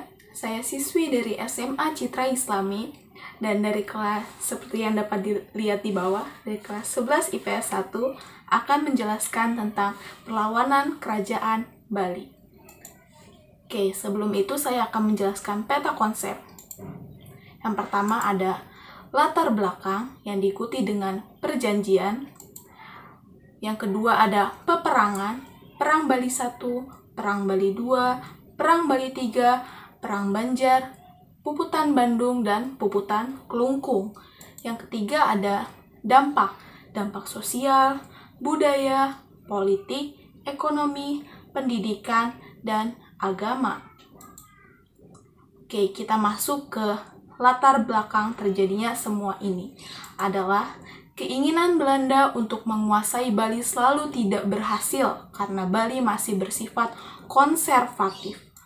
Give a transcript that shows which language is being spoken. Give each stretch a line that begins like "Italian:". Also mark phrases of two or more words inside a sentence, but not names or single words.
Indonesian: Saya siswi dari SMA Citra Islami dan dari kelas seperti yang dapat dilihat di bawah, dari kelas 11 IPS 1 akan menjelaskan tentang perlawanan Kerajaan Bali. Oke, sebelum itu saya akan menjelaskan peta konsep. Yang pertama ada latar belakang yang diikuti dengan perjanjian. Yang kedua ada peperangan, Perang Bali 1, Perang Bali 2, Perang Bali 3, Perang Banjar, Puputan Bandung, dan Puputan Kelungkung. Yang ketiga ada dampak sosial, budaya, politik, ekonomi, pendidikan, dan agama. Oke, kita masuk ke latar belakang terjadinya semua ini adalah keinginan Belanda untuk menguasai Bali selalu tidak berhasil karena Bali masih bersifat konservatif.